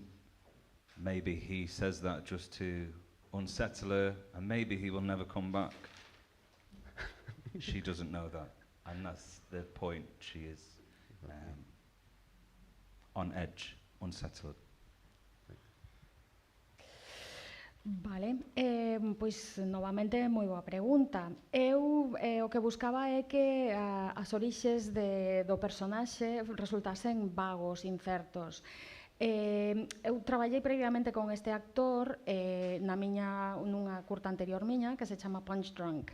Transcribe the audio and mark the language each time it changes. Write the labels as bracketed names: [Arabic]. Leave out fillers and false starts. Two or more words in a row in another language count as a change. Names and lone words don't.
[English] Maybe he says that just to unsettle her, and maybe he will never come back. She doesn't know that, and that's the point. She is on edge, unsettled. [Galician] Vale, pois novamente moi boa pregunta. Eu o que buscaba é que as orixes do personaxe resultasen vagos, incertos. Eu traballei previamente con este actor nunha curta anterior miña que se chama Punch Drunk.